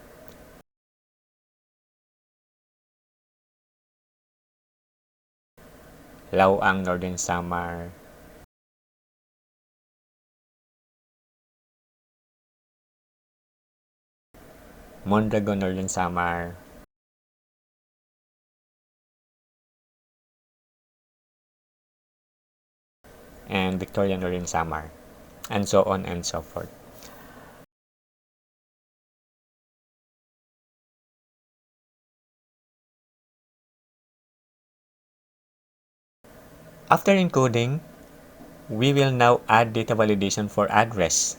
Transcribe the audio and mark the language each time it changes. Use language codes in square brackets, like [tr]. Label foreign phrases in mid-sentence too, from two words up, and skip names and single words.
[en] Lauang, Northern Samar, Mondragon, Northern Samar, and Victoria, Northern Samar, and so on and so forth. After encoding, we will now add data validation for address.